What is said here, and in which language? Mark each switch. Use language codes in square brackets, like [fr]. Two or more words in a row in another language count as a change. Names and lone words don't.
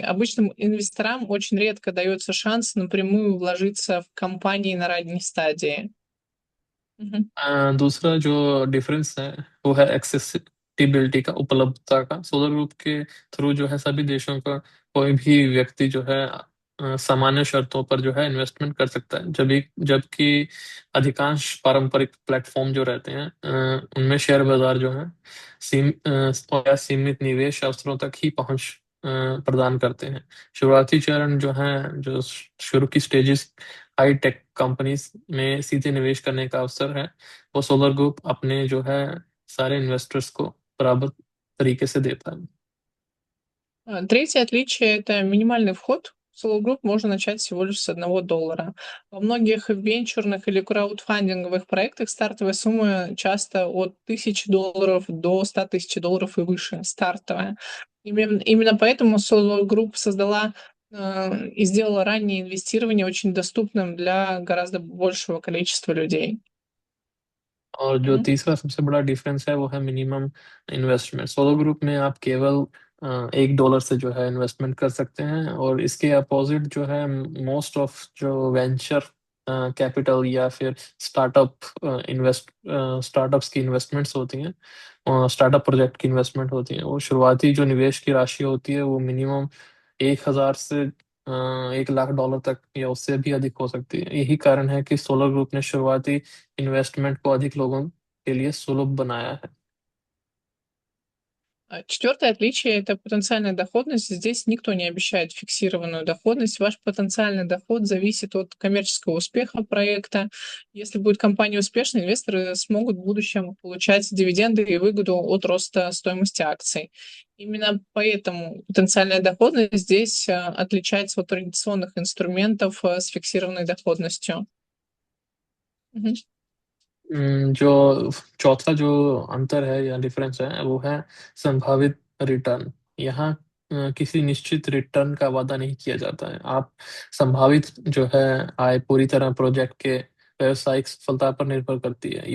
[ru] Обычным инвесторам очень редко дается шанс напрямую вложиться в компании на ранней стадии. Мгм. [hi] दूसरा जो डिफरेंस है वो है एक्सेसिबिलिटी का, उपलब्धता का। सोलर ग्रुप के थ्रू जो है सभी देशों का कोई भी व्यक्ति जो है सामान्य शर्तों पर जो है इन्वेस्टमेंट कर सकता है, जबकि अधिकांश पारंपरिक प्लेटफॉर्म जो रहते हैं उनमें शेयर बाजार जो है और सीमित निवेश अवसरों तक ही पहुंच प्रदान करते हैं। शुरुआती चरण जो है, जो शुरू की [en] stages high tech companies [hi] में सीधे निवेश करने का अवसर है, वो सोलर ग्रुप अपने जो है सारे इन्वेस्टर्स को बराबर तरीके से देता है। [ru] Третье отличие — это минимальный вход. Solo Group можно начать всего лишь с $1. Во многих венчурных или краудфандинговых проектах стартовая сумма часто от $1000 до $100 000 и выше, стартовая. Именно поэтому Solo Group создала и сделала раннее инвестирование очень доступным для гораздо большего количества людей. [hi] और जो Мгм. तीसरा सबसे बड़ा डिफरेंस है वो है [en] minimum investment. [hi] सोलो ग्रुप में आप केवल $1 से जो है इन्वेस्टमेंट कर सकते हैं, और इसके अपोजिट जो है [en] most of [hi] जो [en] venture capital [hi] या फिर स्टार्टअप्स की इन्वेस्टमेंट्स होती हैं, [en] startup project [hi] की इन्वेस्टमेंट होती हैं, वो शुरुआती जो निवेश की राशि होती है वो मिनिमम 1,000 से $1,00,000 तक या उससे भी अधिक हो सकती है। यही कारण है कि सोलर ग्रुप ने शुरुआती इन्वेस्टमेंट को अधिक लोगों के लिए सुलभ बनाया है। [ru] Четвертое отличие — это потенциальная доходность. Здесь никто не обещает фиксированную доходность. Ваш потенциальный доход зависит от коммерческого успеха проекта. Если будет компания успешной, инвесторы смогут в будущем получать дивиденды и выгоду от роста стоимости акций. Именно поэтому потенциальная доходность здесь отличается от традиционных инструментов с фиксированной доходностью. Мгм. [hi] जो चौथा जो अंतर है या डिफरेंस है वो है संभावित रिटर्न। यहाँ किसी निश्चित रिटर्न का वादा नहीं किया जाता है। आप संभावित जो है आय पूरी तरह प्रोजेक्ट के व्यावसायिक सफलता पर निर्भर करती है।